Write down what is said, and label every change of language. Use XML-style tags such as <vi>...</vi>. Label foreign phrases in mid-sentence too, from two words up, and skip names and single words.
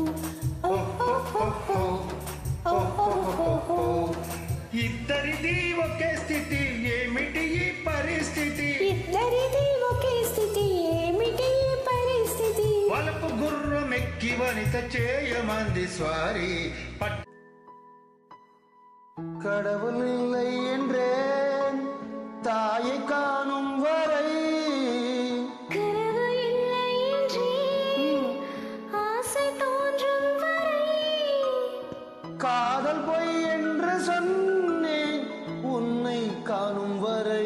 <te>ఇద్దరిది ఒకే స్థితి ఏమిటి ఈ పరిస్థితి ఇద్దరిది ఒకే స్థితి ఏమిటి ఈ పరిస్థితి వలపు గుర్రమెక్కి వనిత చేయమంది స్వారీ</te> <ta>கடவுள் இல்லை என்றேன் தாயை காணும் வரை கனவு இல்லை என்றேன் ஆசை தோன்றும் வரை காதல் பொய் என்று சொன்னேன் உன்னை காணும் வரை</ta>